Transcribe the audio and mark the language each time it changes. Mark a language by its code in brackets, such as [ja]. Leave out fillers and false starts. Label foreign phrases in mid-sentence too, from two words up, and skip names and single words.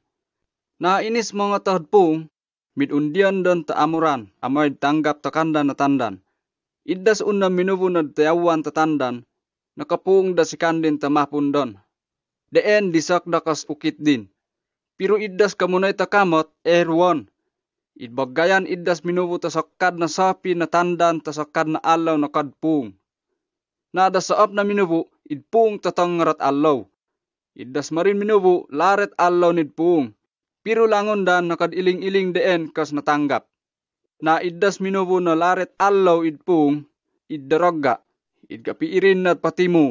[ilk] Na inis mga tahadpung, midundian dan ta amuran, amay tanggap ta kandan na tandan. Iddas unna minubo na tayawan ta tandan, nakapung da si kandin ta mapundon. Deen disak da kas ukit din. Pero iddas kamunay ta kamot, erwon. Idbagayan iddas minubo ta sakad na sapi na tandan ta sakad na alaw na kadpung. Nada saap na minubo, idpung tatangarat alaw. Iddas marin minubo, laret alaw nidpung. Pero langon dan nakadiling-iling deen kas natanggap. Na iddas minubo na laret alaw idpung, iddaragga, idkapiirin na patimu.